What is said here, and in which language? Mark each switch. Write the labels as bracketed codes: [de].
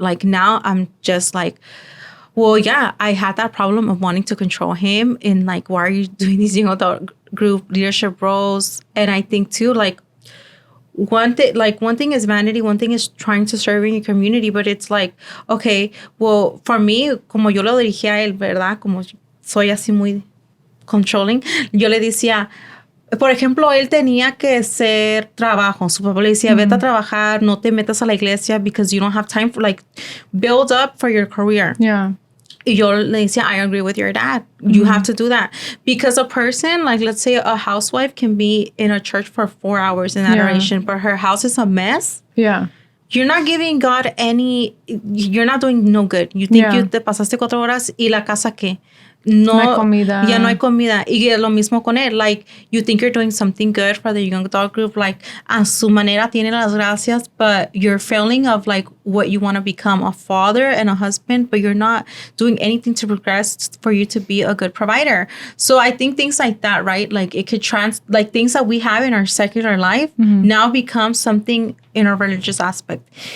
[en] Like now I'm just like, well, yeah, I had that problem of wanting to control him in like, why are you doing these, adult group leadership roles? And I think too, like, one thing is vanity, one thing is trying to serve in your community, but it's like, okay, well, for me, [es] como yo lo dirigía a él, ¿verdad? Como soy así muy controlling, yo le decía, por ejemplo, él tenía que hacer trabajo. Su papá le decía, vete a trabajar, no te metas a la iglesia [en] because you don't have time for, like, build up for your career. Yeah. [es] Yo le decía, [en] I agree with your dad. You have to do that. Because a person, like, let's say a housewife can be in a church for 4 hours in adoration, but her house is a mess. Yeah. You're not giving God you're not doing no good. You think you [es] te pasaste 4 horas y la casa ¿qué? No hay comida. Ya no hay comida. Y lo mismo con él. [en] Like, you think you're doing something good for the young adult group. Like, [es] a su manera tiene las gracias, [en] but you're failing of, like, what you want to become, a father and a husband, but you're not doing anything to progress for you to be a good provider. So I think things like that, right? Like, it could like, things that we have in our secular life now become something in our religious aspect.